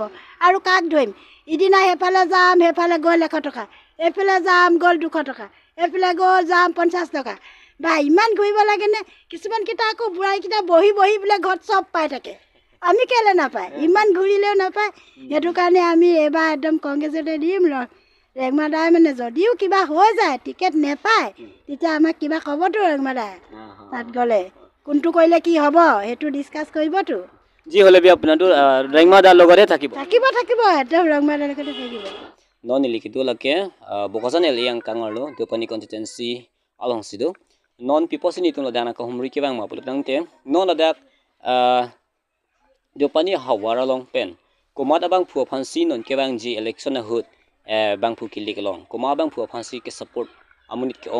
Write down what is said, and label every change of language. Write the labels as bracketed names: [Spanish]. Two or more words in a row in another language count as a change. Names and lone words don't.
[Assamese] আৰু কাক ধৰিম ইদিনা সেইফালে যাম সেইফালে গ'ল 100 টকা এইফালে যাম গ'ল 200 টকা এইফালে গ'ল যাম 50 টকা বা ইমান ঘূৰিব লাগেনে কিছুমানকেইটা আকৌ বুঢ়াইকেইটা বহি বোলে ঘৰত চব পাই থাকে আমি কেলৈ নাপায় ইমান ঘূৰিলেও নাপায় সেইটো কাৰণে আমি এইবাৰ একদম কংগ্ৰেছতে দিম ৰেংমাদাই মানে যদিও কিবা হৈ যায় টিকেট নেপায় তেতিয়া আমাক কিবা ক'বতো ৰেংমাদাই তাত গ'লে কোনটো কৰিলে কি হ'ব সেইটো ডিছকাছ কৰিবতো যি হ'লে বি আপোনাৰতো ৰেংমাদাৰ লগতে থাকিব একদম ৰেংমাদাৰ লগতে থাকিব [Karbi] non nilikido lake bokasan el yang kangarlo do pani constituency along sido non people sini tung ladana ka humri ke bang ma puluk nang te non ladak do pani hawara long pen komat abang phu phansi non ke bang ji election na hut bang phu kilik long koma bang phu phansi ke support amunit ke